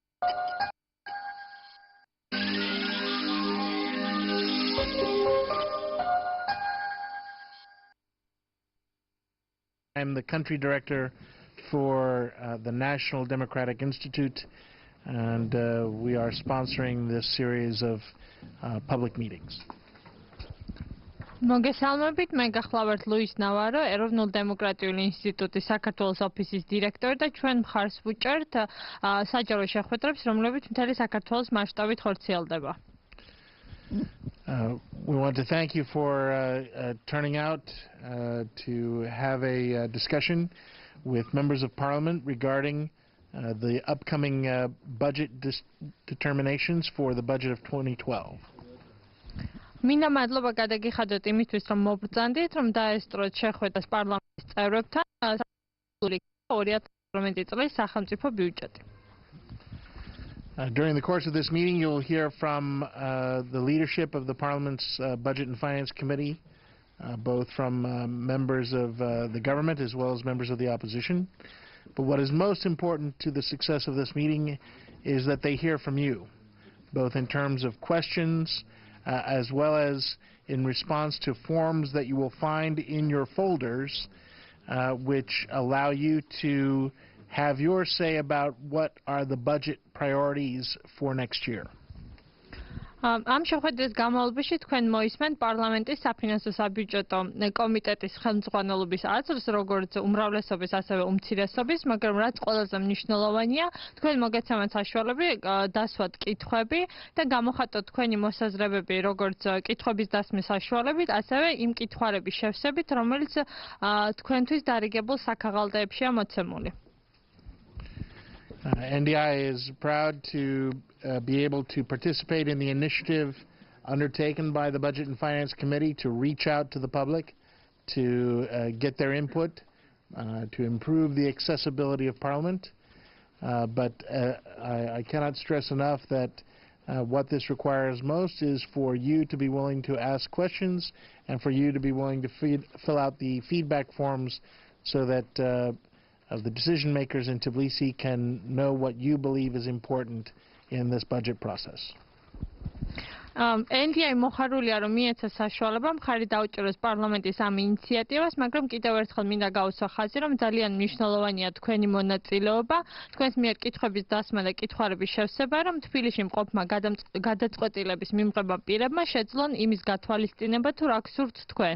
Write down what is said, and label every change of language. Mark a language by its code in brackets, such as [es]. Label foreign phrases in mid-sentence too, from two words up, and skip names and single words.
[en] I'm the country director for the National Democratic Institute, and we are sponsoring this series of public meetings. [ka] მოგესალმებით, მე გახლავართ ლუის ნავარო, ეროვნულ დემოკრატიული ინსტიტუტის საქართველოს ოფისის დირექტორი და ჩვენ მხარს ვუჭერთ საჯარო შეხვედრებს, რომლებიც მთელი საქართველოს მასშტაბით ხორციელდება. [en] We want to thank you for turning out to have a discussion with members of Parliament regarding the upcoming budget determinations for the budget of 2012. [ka] მინდა მადლობა გადაგიხადოთ იმისთვის, რომ მობრძანდით, რომ დაესწროთ შეხვედრას პარლამენტის წევრებთან 2018 წლის სახელმწიფო ბიუჯეტი. [en] During the course of this meeting, you'll hear from the leadership of the Parliament's Budget and Finance Committee, both from members of the government as well as members of the opposition. But what is most important to the success of this meeting is that they hear from you, both in terms of questions as well as in response to forms that you will find in your folders, which allow you to have your say about what are the budget priorities for next year. [ka] ამ შეხვედრის გამავლობაში თქვენ მოისმენთ პარლამენტის საფინანსო საბიუჯეტო კომიტეტის ხელმძღვანელობის აზრს, როგორც უმრავლესობის, ასევე უმცირესობის, მაგრამ რაც ყველაზე მნიშვნელოვანია, თქვენ მოგეცემათ საშუალება დასვათ კითხვები და გამოხატოთ თქვენი მოსაზრებები, როგორც კითხვების დასმის საშუალებით, ასევე იმ კითხვარების შევსებით, რომელიც თქვენთვის დარიგებულ საქაღალდეებშია მოცემული. [en] NDI is proud to be able to participate in the initiative undertaken by the Budget and Finance Committee to reach out to the public, to get their input, to improve the accessibility of Parliament. But I cannot stress enough that what this requires most is for you to be willing to ask questions and for you to be willing to fill out the feedback forms so that the decision makers in Tbilisi can know what you believe is important in this budget process. [ka] NDI მოხარულია, რომ მიეცა საშუალება მხარი დაუჭეროს პარლამენტის ამ ინიციატივას, მაგრამ კიდევ ერთხელ მინდა გავუსვა ხაზი, რომ ძალიან მნიშვნელოვანია თქვენი მონაწილეობა, თქვენს მიერ კითხვების დასმა და კითხვარების შევსება, რომ თბილისში მყოფმა გადაწყვეტილების მიმღება პირებმა შეძლონ იმის გათვალისწინება, თუ რა გსურთ თქვენ.